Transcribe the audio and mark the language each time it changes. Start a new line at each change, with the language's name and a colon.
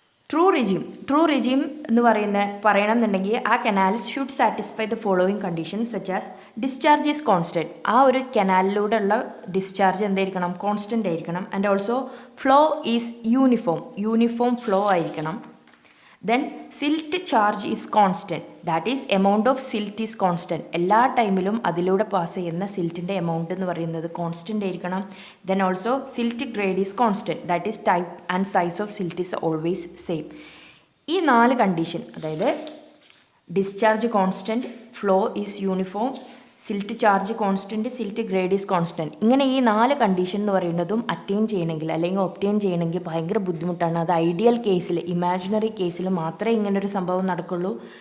English: true regime
Malayalam: എന്ന് പറയണമെന്നുണ്ടെങ്കിൽ ആ
English: Canal should satisfy the following condition such as discharge is constant.
Malayalam: ആ ഒരു കനാലിലൂടെ ഉള്ള ഡിസ്ചാർജ് എന്തായിരിക്കണം? കോൺസ്റ്റൻ്റ് ആയിരിക്കണം.
English: And also flow is uniform flow ആയിരിക്കണം. Then silt charge is constant, that is amount of silt is constant.
Malayalam: എല്ലാ ടൈമിലും അതിലൂടെ pass ചെയ്യുന്ന സിൽറ്റിൻ്റെ എമൗണ്ട് എന്ന് പറയുന്നത് കോൺസ്റ്റൻ്റ് ആയിരിക്കണം.
English: Then also silt grade is constant, that is type and size of silt is always same.
Malayalam: ഈ 4 condition, അതായത് discharge constant, flow is uniform, silt charge constant, silt grade is constant, ഇങ്ങനെ ഈ 4 condition എന്ന് പറയുന്നതും attain ചെയ്യണമെങ്കിൽ അല്ലെങ്കിൽ obtain ചെയ്യണമെങ്കിൽ ഭയങ്കര ബുദ്ധിമുട്ടാണ്. അത് ഐഡിയൽ കേസിൽ, ഇമാജിനറി കേസിൽ മാത്രമേ ഇങ്ങനൊരു സംഭവം നടക്കുള്ളൂ.